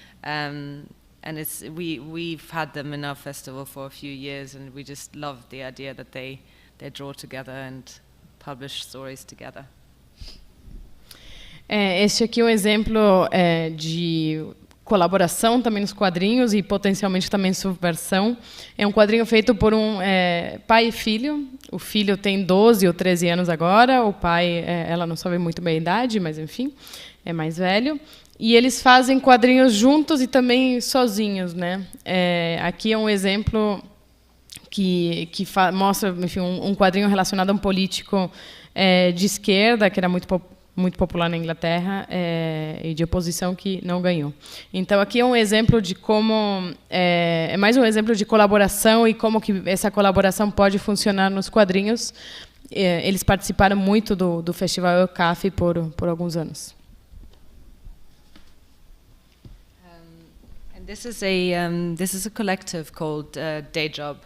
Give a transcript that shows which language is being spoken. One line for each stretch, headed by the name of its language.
English: And we've had them in our festival for a few years, and we just love the idea that they draw together and publish stories together.
Portuguese: Este aqui é um exemplo de colaboração também nos quadrinhos e potencialmente também subversão. É um quadrinho feito por um pai e filho. O filho tem 12 ou 13 anos agora, o pai, ela não sabe muito bem a idade, mas enfim, é mais velho. E eles fazem quadrinhos juntos e também sozinhos, né? Aqui é um exemplo que mostra, enfim, um quadrinho relacionado a um político de esquerda, que era muito popular na Inglaterra, e de oposição que não ganhou. Então, aqui é um exemplo de como... é mais um exemplo de colaboração e como que essa colaboração pode funcionar nos quadrinhos. Eles participaram muito do Festival EUCAF por alguns anos.
English: This is a collective called Day Job.